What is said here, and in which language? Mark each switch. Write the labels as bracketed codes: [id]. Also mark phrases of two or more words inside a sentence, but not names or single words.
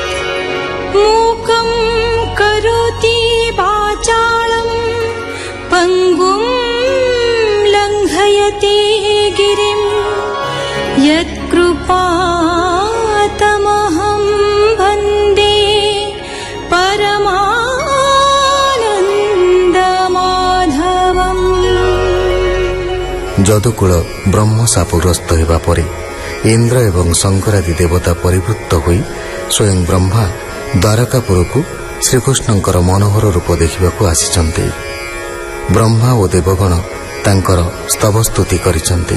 [sa] मूकं करोति वाचालं पङ्गुं लङ्घयति गिरिं यत्कृपातमहं वन्दे परमानन्दमाधवम्। [or] যদুকুଳ ବ୍ରହ୍ମ ଶାପଗ୍ରସ୍ତ ହେବା ପରେ ଇନ୍ଦ୍ର ଏବଂ ଶଙ୍କରାଦି ଦେବତା ପରିବୃତ୍ତ ହୋଇ ସ୍ୱୟଂ ବ୍ରହ୍ମା ଦ୍ୱାରକାପୁରକୁ ଶ୍ରୀକୃଷ୍ଣଙ୍କର ମନୋହର ରୂପ ଦେଖିବାକୁ ଆସିଛନ୍ତି। ବ୍ରହ୍ମା ଓ ଦେବଗଣ ତାଙ୍କର ସ୍ତବସ୍ତୁତି କରିଛନ୍ତି।